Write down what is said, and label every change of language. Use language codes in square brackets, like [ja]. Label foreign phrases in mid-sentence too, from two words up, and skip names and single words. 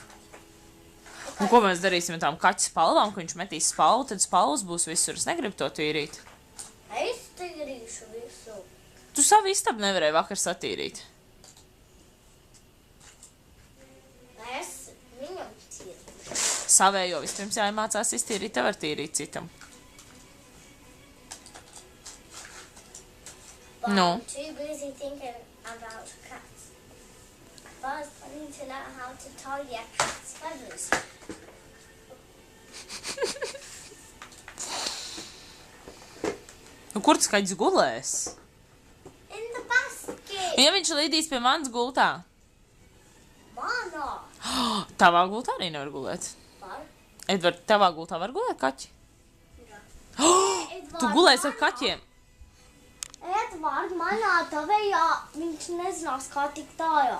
[lv] Un ko mēs darīsim ar tām kaķu spalvām, ka viņš metīs spalvu, tad spalvas būs visur. Es negribu to tīrīt. Es tīrīšu visu. Tu savu istabu nevarēji vakar satīrīt. Es viņam tīrīšu. Savējo vispirms jāiemācās iztīrīt, tev var tīrīt citam. [en] But No. I'm too busy thinking about cats. But I need to know how to tidy a cat's feathers. [lv] Nu, kur tas kaķis gulēs? [en] In the basket. [lv] Ja viņš lidīs pie manas gultā? Manā. Tavā gultā arī nevar gulēt. Var? Edvard, tavā gultā var gulēt kaķi? Tu gulēsi ar kaķiem? Edvard, manā tavējā viņš nezinās, kā tik tājā.